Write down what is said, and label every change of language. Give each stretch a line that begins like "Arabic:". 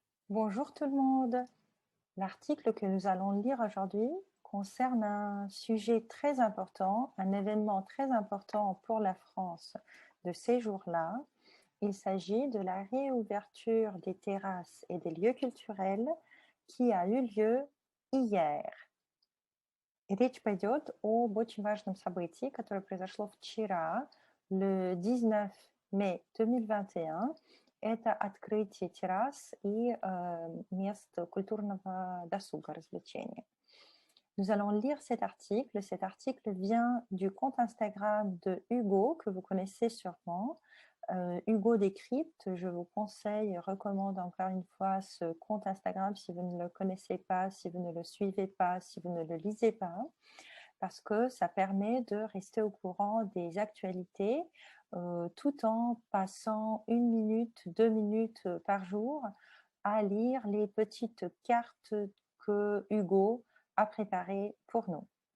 French: Bonjour tout le monde. L'article que nous allons lire aujourd'hui concerne un sujet très important, un événement très important pour la France de ces jours-là. Il s'agit de la réouverture des terrasses et des lieux culturels qui a eu lieu hier.
Russian: Речь пойдет об очень важном событии, которое произошло вчера,
French: le 19 mai 2021.
Russian: Это открытие террас и мест культурного досуга, развлечения.
French: Nous allons lire cet article. Cet article vient du compte Instagram de Hugo, que vous connaissez sûrement. Hugo Décrypte, je vous conseille, recommande encore une fois ce compte Instagram si vous ne le connaissez pas, si vous ne le suivez pas, si vous ne le lisez pas, parce que ça permet de rester au courant des actualités tout en passant 1 minute, 2 minutes par jour à lire les petites cartes que Hugo a préparées pour nous.